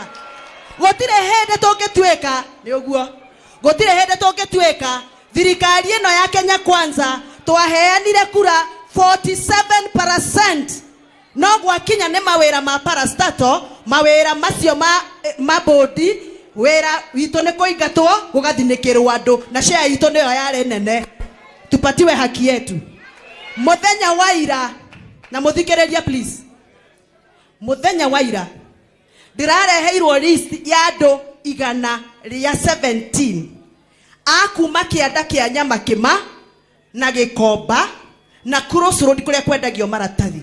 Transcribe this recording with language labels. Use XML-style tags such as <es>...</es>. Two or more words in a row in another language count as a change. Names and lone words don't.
<ki>Gutire hende tungituika ni uguo gutire hende tungituika thirikari ino ya Kenya Kwanza twaheanire kura 47%. No gwakinya ni mawira ma parastatal mawira macio ma bodi wira witũ nĩ kũingatwo gũgathinĩkĩrwo andũ na share itũ nĩyo yarĩ nene</ki> <sw>tupatiwe haki yetu.</sw> <ki>Muthenya wa ira na muthikĩrĩria please. Muthenya wa ira ndĩrareheirwo list ya andũ 117 akuma kĩanda kĩa Nyamakima na Gĩkomba na Cross Road kũrĩa kwendagio maratathi.</ki>